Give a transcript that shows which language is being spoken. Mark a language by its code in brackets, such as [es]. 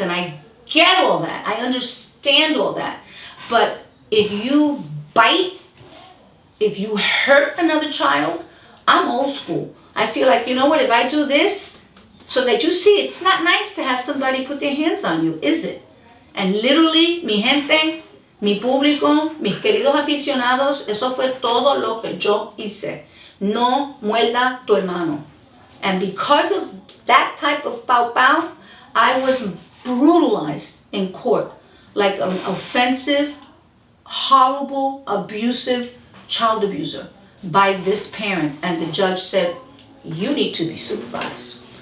[en] And I get all that. I understand all that. But if you bite, if you hurt another child, I'm old school. I feel like, you know what, if I do this, so that you see, it's not nice to have somebody put their hands on you, is it? And literally, [es] mi gente, mi público, mis queridos aficionados, eso fue todo lo que yo hice. No muerda tu hermano. [en] And because of that type of pow pow, I was brutalized in court. Like an offensive, horrible, abusive child abuser by this parent. And the judge said, you need to be supervised.